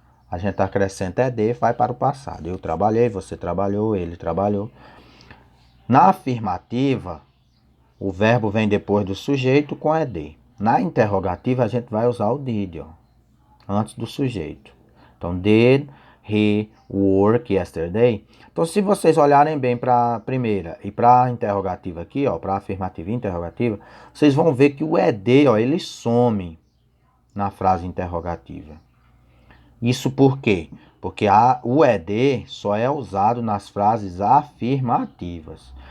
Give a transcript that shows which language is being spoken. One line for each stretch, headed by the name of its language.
Portuguese: A gente acrescenta ed, vai para o passado. Eu trabalhei, você trabalhou, ele trabalhou. Na afirmativa, o verbo vem depois do sujeito com ed. Na interrogativa, a gente vai usar o did, ó, antes do sujeito. Então,
English: did he work yesterday?
Portuguese: Então, se vocês olharem bem para a primeira e para a interrogativa aqui, ó, para a afirmativa e interrogativa, vocês vão ver que o ed, ó, ele some na frase interrogativa. Isso por quê? Porque o ed só é usado nas frases afirmativas.